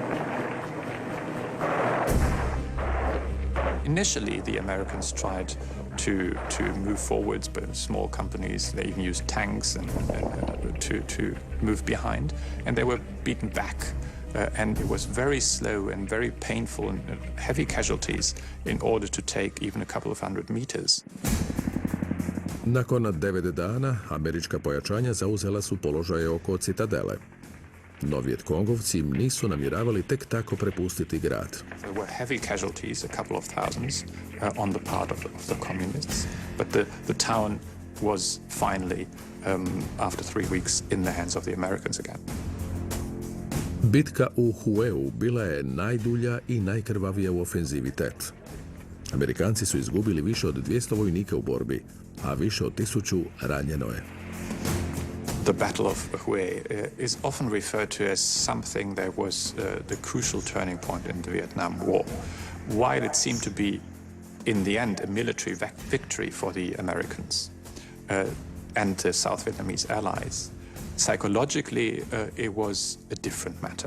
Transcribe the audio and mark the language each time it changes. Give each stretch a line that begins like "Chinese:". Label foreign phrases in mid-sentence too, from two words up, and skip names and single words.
English: Initially, the Americans tried to move forwards, but small companies, they even used tanks to move behind, and they were beaten back. And it was very slow and very painful and heavy casualties in order to take even a couple of hundred meters.
Croatian: Nakon 9 dana, američka pojačanja zauzela su položaje oko citadele. No Vjetkongovci nisu namjeravali tek tako prepustiti grad.
English: There were heavy casualties, a couple of thousands, on the part of the communists, but the town was finally, after 3 weeks, in the hands of the Americans again.
Croatian: Bitka u Hueu bila je najdulja i najkrvavija u ofenzivi Tet. Amerikanci su izgubili više od 200 vojnika u borbi, a više od 1000 ranjeno je.
English: The Battle of Hue is often referred to as something that was the crucial turning point in the Vietnam War. While it seemed to be, in the end, a military victory for the Americans and the South Vietnamese allies, psychologically it was a different matter.